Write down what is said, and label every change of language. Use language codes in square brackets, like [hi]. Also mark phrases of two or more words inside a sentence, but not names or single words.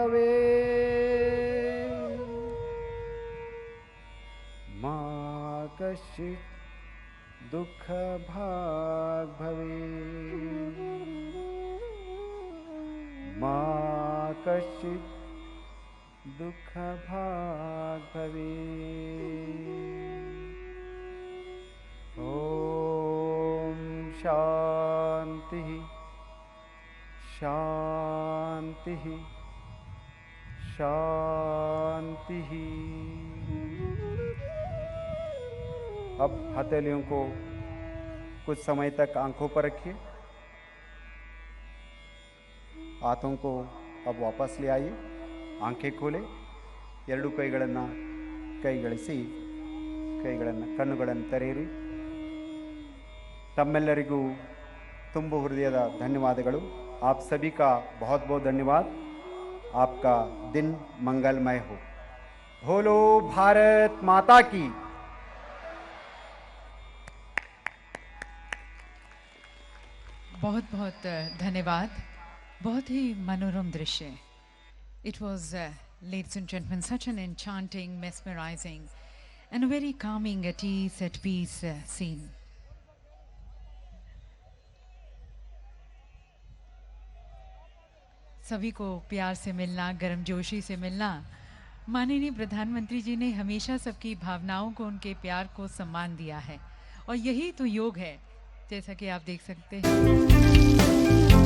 [sa] भवेत् मा कश्चित् दुःखभाग् भवेत् मा कश्चित् दुःखभाग् भवेत्। ॐ शान्तिः शान्तिः शान्तिः। [hi] अब हथेलियों को कुछ समय तक आंखों पर रखिए। हाथों को अब वापस ले आइए। आंखें खोले, [kn] ಎರಡು ಕೈಗಳನ್ನು ಕೈಗಳಿಸಿ ಕಣ್ಣುಗಳನ್ನು ತೆರೆಯಿರಿ। ತಮ್ಮೆಲ್ಲರಿಗೂ ತುಂಬು ಹೃದಯದ ಧನ್ಯವಾದಗಳು। [hi] आप सभी का बहुत बहुत धन्यवाद। आपका दिन मंगलमय हो। बोलो भारत माता की। बहुत बहुत धन्यवाद। बहुत ही मनोरम दृश्य। [en] It was, ladies and gentlemen, such an enchanting, mesmerizing and a very calming, at ease, at peace scene. [hi] सभी को प्यार से मिलना, गर्मजोशी से मिलना। माननीय प्रधानमंत्री जी ने हमेशा सबकी भावनाओं को, उनके प्यार को सम्मान दिया है और यही तो योग है, जैसा कि आप देख सकते हैं।